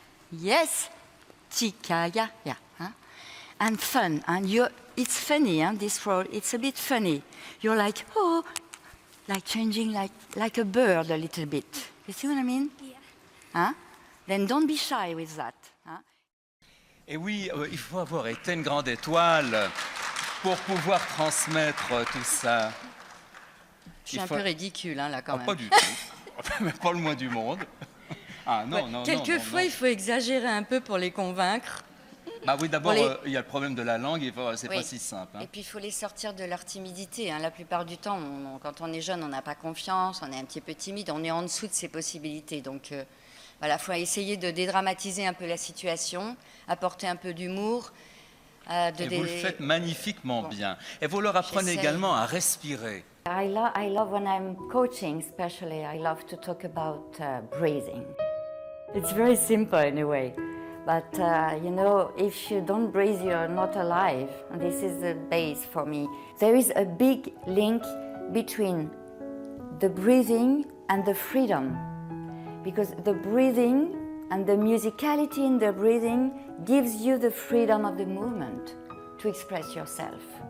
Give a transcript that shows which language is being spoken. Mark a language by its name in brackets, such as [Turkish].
[English] Yes, chikaya, yeah, huh? And fun, and it's funny, huh? This role, it's a bit funny. You're like, oh, like changing like a bird a little bit. You see what I mean? Yeah. Huh? Then don't be shy with that. Huh? [French] Et oui, il faut avoir été une grande étoile pour pouvoir transmettre tout ça. Je suis un peu ridicule, hein, là, quand même. Pas du tout, mais pas le moins du monde. Ah non, non, quelquefois, il faut exagérer un peu pour les convaincre. Bah oui, d'abord, il y a le problème de la langue, c'est pas si simple. Hein. Et puis, il faut les sortir de leur timidité. Hein. La plupart du temps, quand on est jeune, on n'a pas confiance, on est un petit peu timide, on est en dessous de ses possibilités. Donc, voilà, il faut essayer de dédramatiser un peu la situation, apporter un peu d'humour. Et vous le faites magnifiquement bien. Et vous leur apprenez également à respirer. [English] I love when I'm coaching, especially, I love to talk about breathing. It's very simple in a way, but you know, if you don't breathe, you're not alive. And this is the base for me. There is a big link between the breathing and the freedom, because the breathing and the musicality in the breathing gives you the freedom of the movement to express yourself.